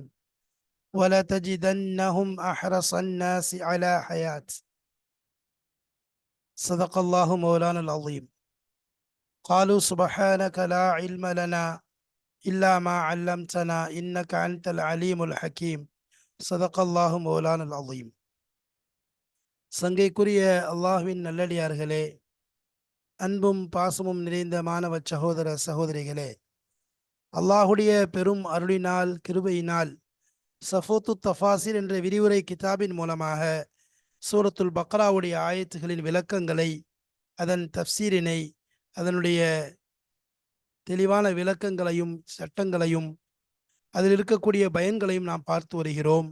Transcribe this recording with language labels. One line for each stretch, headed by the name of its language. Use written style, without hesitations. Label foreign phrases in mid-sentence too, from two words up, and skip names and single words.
Arabic: ولتجدنهم أحرص الناس على حياة. صدق الله مولانا العظيم. قالوا سبحانك لا علم لنا إلا ما علمتنا إنك أنت العليم الحكيم. صدق الله مولانا العظيم.
Tamil: சங்கைக்குரிய அல்லாஹ்வின் நல்லடியார்களே, அன்பும் பாசமும் நிறைந்த மாணவ சகோதர சகோதரிகளே, அல்லாஹுடைய பெரும் அருளினால் கிருபையினால் சஃபோத்து தஃபாசிர் என்ற விரிவுரை கிதாபின் மூலமாக சூரத்துல் பக்ராவுடைய ஆயத்துகளின் விளக்கங்களை, அதன் தஃப்சீரினை, அதனுடைய தெளிவான விளக்கங்களையும் சட்டங்களையும் அதில் இருக்கக்கூடிய பயன்களையும் நாம் பார்த்து வருகிறோம்.